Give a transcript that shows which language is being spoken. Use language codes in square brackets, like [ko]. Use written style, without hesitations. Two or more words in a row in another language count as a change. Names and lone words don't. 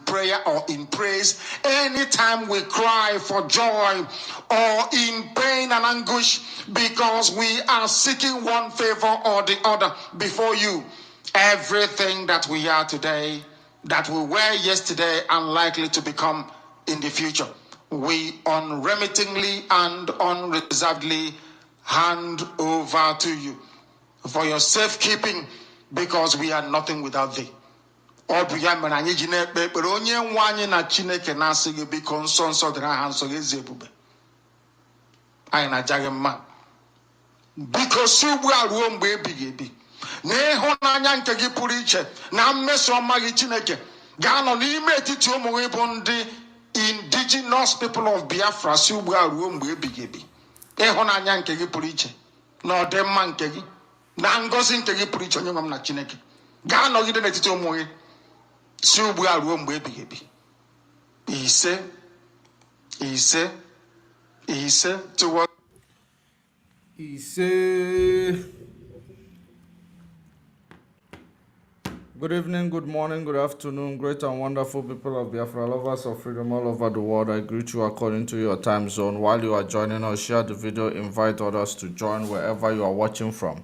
[en] prayer or in praise, anytime we cry for joy or in pain and anguish because we are seeking one favor or the other before you, everything that we are today, that we were yesterday, unlikely to become in the future, we unremittingly and unreservedly hand over to you for your safekeeping, because we are nothing without thee. Because you are room baby. [ig] N'ịhụnanya nke gị pụrụ iche na mmeso ọma gị Chineke ga-anọ n'ime etiti ụmụ gị bụ ndị [en] indigenous people of Biafra [ig] si ugbu a ruo mgbe ebighị ebi. Ịhụnanya nke gị pụrụ iche na ọdịmma nke gị na ngọzi nke gị pụrụ iche onye nwe m na Chineke ga-anọgide n'etiti ụmụ gị si ugbu a ruo mgbe ebighị ebi. Ise toward [en] Good evening, good morning, good afternoon, great and wonderful people of Biafra, lovers of freedom all over the world. I greet you according to your time zone. While you are joining us, share the video, invite others to join wherever you are watching from.